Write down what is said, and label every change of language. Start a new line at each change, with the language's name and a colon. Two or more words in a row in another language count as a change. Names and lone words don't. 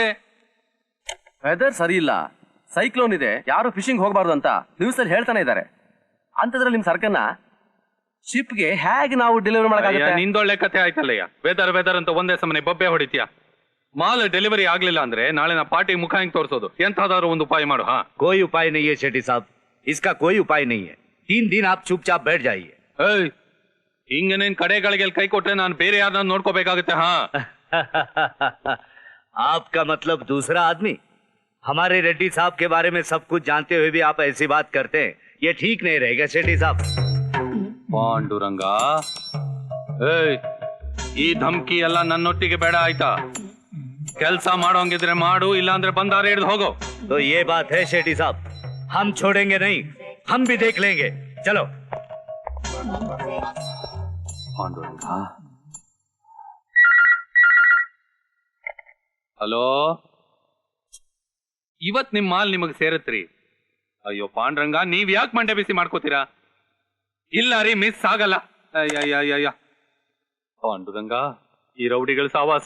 Kannada: ವೆದರ್ ಸರಿ ಇಲ್ಲ, ಸೈಕ್ಲೋನ್ ಇದೆ, ಯಾರು ಫಿಶಿಂಗ್ ಹೋಗಬಾರ್ದು ಅಂತ ನ್ಯೂಸ್ ಅಲ್ಲಿ ಹೇಳ್ತಾನೆ ಇದ್ದಾರೆ. ಅಂತದ್ರಲ್ಲಿ ನಿಮ್ ಸರ್ಕನ್ನ ಶಿಪ್ಗೆ ಹೇಗೆ ನಾವು ಡೆಲಿವರಿ ಮಾಡಕ್ಕಾಗುತ್ತೆ? ನಿಂದೊಳ್ಳೆ ಕಥೆ ಆಯ್ತಲ್ಲಯ್ಯ.
English: weather weather
Kannada: ಅಂತ ಒಂದೇ ಸಮನೆ ಬೊಬ್ಬೆ ಹೊಡಿತೀಯ. ಮಾಲ್ ಡೆಲಿವರಿ ಆಗ್ಲಿಲ್ಲ ಅಂದ್ರೆ ನಾಳೆ ನಾ ಪಾರ್ಟಿ ಮುಖ ಹಿಂಗ್ ತೋರಿಸೋದು. ಎಂತಾದ್ರೂ ಒಂದು ಉಪಾಯ ಮಾಡು. ಹಾ,
Hindi: कोई उपाय नहीं है शेट्टी साहब, इसका कोई उपाय नहीं है. 3 दिन आप चुपचाप बैठ जाइए.
Kannada: ಏಯ್, ಹಿಂಗನೇನ್ ಕಡೆಗಳಿಗೆ ಕೈ ಕೊಟ್ರೆ ನಾನು ಬೇರೆ ಯಾರನ್ನ ನೋಡ್ಕೋಬೇಕಾಗುತ್ತೆ. ಹಾ,
Hindi: आपका मतलब दूसरा आदमी? हमारे रेड्डी साहब के बारे में सब कुछ जानते हुए भी आप ऐसी बात करते हैं, ये ठीक नहीं रहेगा शेट्टी साहब.
Kannada: ಪಾಂಡುರಂಗ, ಏಯ್, ಈ ಧಮ್ಕಿ ಎಲ್ಲ ನನ್ನೊಟ್ಟಿಗೆ ಬೇಡ ಆಯ್ತಾ? ಕೆಲ್ಸ ಮಾಡೋಂಗಿದ್ರೆ ಮಾಡು, ಇಲ್ಲಾಂದ್ರೆ ಬಂದಾರೆ ಹಿಡಿದು ಹೋಗೋ.
Hindi: तो ये बात है शेट्टी साहब, हम छोड़ेंगे नहीं, हम भी देख लेंगे. चलो.
Kannada: ಪಾಂಡುರಂಗ, ಹಲೋ, ಇವತ್ ನಿಮ್ ಮಾಲ್ ನಿಮಗ್ ಸೇರತ್ರಿ. ಅಯ್ಯೋ ಪಾಂಡ್ರಂಗ, ನೀವ್ ಯಾಕೆ ಮಂಡೆ ಬಿಸಿ ಮಾಡ್ಕೋತೀರಾ? ಇಲ್ಲ ರೀ, ಮಿಸ್ ಆಗಲ್ಲ. ಅಯ್ಯ ಪಾಂಡುರಂಗ, ಈ ರೌಡಿಗಳ ಸಾವಾಸ.